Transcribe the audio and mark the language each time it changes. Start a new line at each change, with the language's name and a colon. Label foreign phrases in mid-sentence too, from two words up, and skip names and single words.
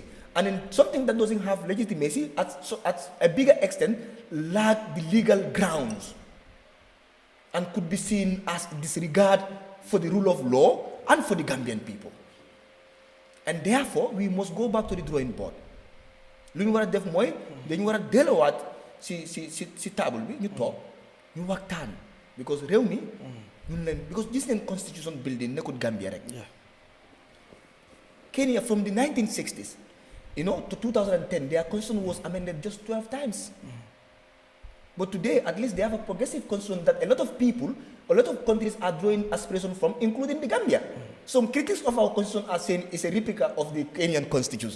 English: And in something that doesn't have legitimacy, at a bigger extent, lack the legal grounds, and could be seen as disregard for the rule of law and for the Gambian people. And therefore, we must go back to the drawing board.
Wolof: Lu ñu war a def mooy dañu war a delluwaat si table bi ñu toog ñu waxtaan because réew mi ñun leen because gis neen
English: constitution building
Wolof: nekkul Gambia rek.
English: Kenya from the 1960s to 2010 their constitution was amended just 12 times. But today, at least they have a progressive constitution that a lot of people, a lot of countries are drawing aspiration from, including the Gambia. Some critics of our constitution are saying it's a replica of the Kenyan constitution.